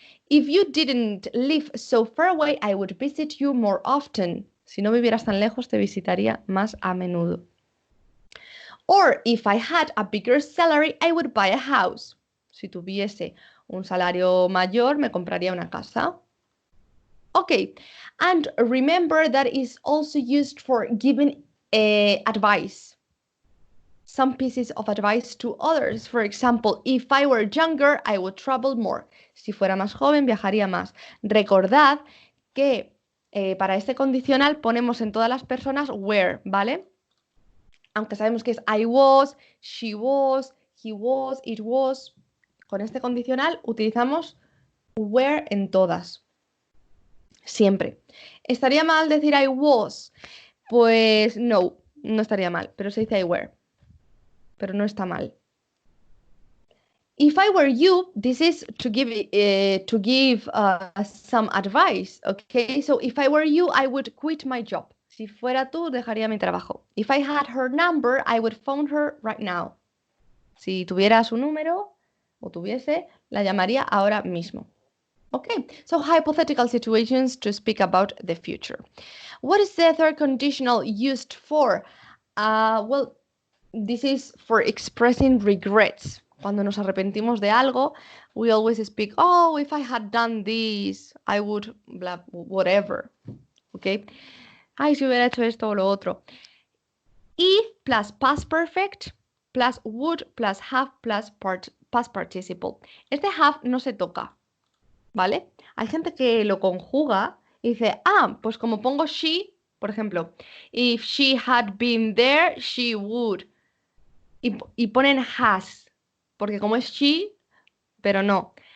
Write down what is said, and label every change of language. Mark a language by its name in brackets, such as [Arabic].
[English] If you didn't live so far away, I would visit you more often. [Spanish] Si no vivieras tan lejos, te visitaría más a menudo. [English] Or if I had a bigger salary, I would buy a house. [Spanish] Si tuviese un salario mayor, me compraría una casa. [English] Okay, and remember that is also used for giving advice. Some pieces of advice to others. For example, if I were younger, I would travel more. [Spanish] Si fuera más joven, viajaría más. Recordad que para este condicional ponemos en todas las personas were, ¿vale? Aunque sabemos que es [English] I was, she was, he was, it was. [Spanish] Con este condicional utilizamos were en todas. Siempre. ¿Estaría mal decir I was? Pues no estaría mal, pero se dice I were. Pero no está mal. [English] If I were you, this is to give some advice, okay? So if I were you, I would quit my job. [Spanish] Si fuera tú, dejaría mi trabajo. [English] If I had her number, I would phone her right now. [Spanish] Si tuviera su número, o tuviese, la llamaría ahora mismo. [English] Okay, so hypothetical situations to speak about the future. What is the third conditional used for? Well, this is for expressing regrets. [Spanish] Cuando nos arrepentimos de algo, [English] we always speak, oh, if I had done this, I would, blah, whatever. Okay? [Spanish] Ay, si hubiera hecho esto o lo otro. [English] If plus past perfect plus would plus have plus past participle. [Spanish] Este have no se toca, ¿vale? Hay gente que lo conjuga y dice, pues como pongo she, por ejemplo, [English] if she had been there, she would. [Spanish] Y ponen has, porque como es she, pero no.